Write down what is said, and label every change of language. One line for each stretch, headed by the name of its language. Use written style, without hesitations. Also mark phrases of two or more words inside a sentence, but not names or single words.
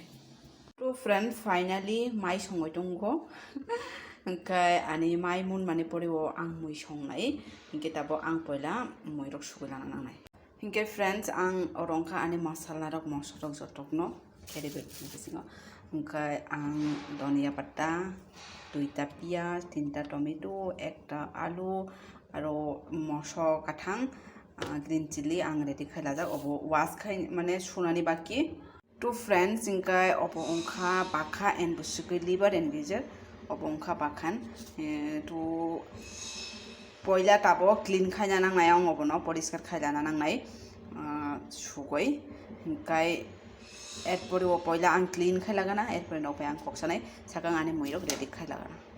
Kok Borok: To
English: friend finally
Kok Borok: mai songoi tongo hingkai ani mai mun mani pore o ang mui songnai hingke tabo ang poila mui rok sugoi lana nangnai hingke friends ang orongkha ani masala rok mosla rok jotokno kheri bek bisingo hingkai ang
Bangla: ধনিয়া পাতা 2টা পিয়াজ 3টা টমেটো 1টা আলু
Kok Borok: aro moso kathang
English: green chili
Kok Borok: ang ready khaila jak obo wash khai mane sunani baki. To friends hingkai obo ongkha bakha and busukui
English: liver and gizzard
Kok Borok: obo ongkha bakhan to poila tabo clean khaina nangnai ang obo no poriskar khailana nangnai sugoi hingkai erpore o poila ang clean khailagana erpore no ang koksanai sakang ani muirok ready khailagana.